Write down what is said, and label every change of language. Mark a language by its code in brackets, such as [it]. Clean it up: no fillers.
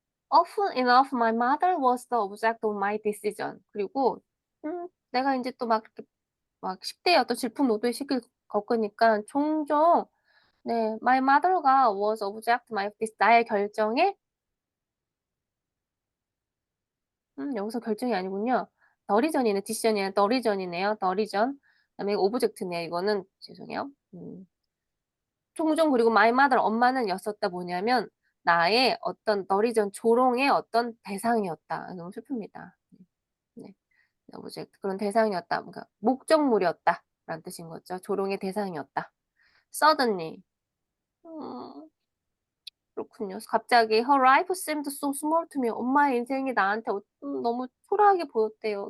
[en] Often enough, my mother was the object of my decision. [ko] 그리고 내가 이제 또 막 이렇게 막 10대의 어떤 질풍노도의 시기를 겪으니까 종종 네, my mother가 [en] was object my [ko] 나의 결정에 여기서 결정이 아니군요. 더 리전이네. 디시전이 아니라 더 리전이네요. 더 리전. 그다음에 오브젝트네요. 이거는 죄송해요. 종종 그리고 my mother 엄마는 였었다 뭐냐면 나의 어떤 더 리전 조롱의 어떤 대상이었다. 너무 슬픕니다. 네. 오브젝트 그런 대상이었다. 그러니까 목적물이었다. 라는 뜻인 거죠. 조롱의 대상이었다. suddenly. 그렇군요. 갑자기 [en] her life seemed so small to me. [ko] 엄마의 인생이 나한테 너무 초라하게 보였대요.